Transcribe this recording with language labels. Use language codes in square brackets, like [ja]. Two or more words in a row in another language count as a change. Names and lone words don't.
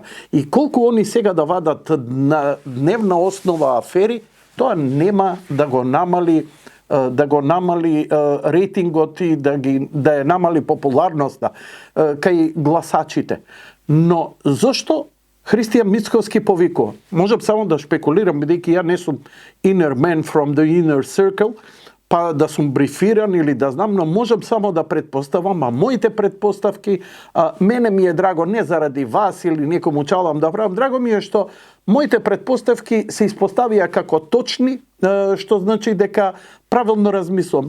[mk] И колку они сега да вадат на дневна основа афери, тоа нема да го намали рейтингот и да ја намали популарноста кај гласачите. Но зошто Христијан Мицковски повикува? Можам само да шпекулирам, бидејќи ја не сум [en] inner man from the inner circle, [mk] па да сум брифиран или да знам, но можам само да предпоставам, а моите предпоставки, мене ми е драго не заради вас или некому чалам да правам, драго ми е што моите предпоставки се испоставија како точни, што значи дека правилно размислувам.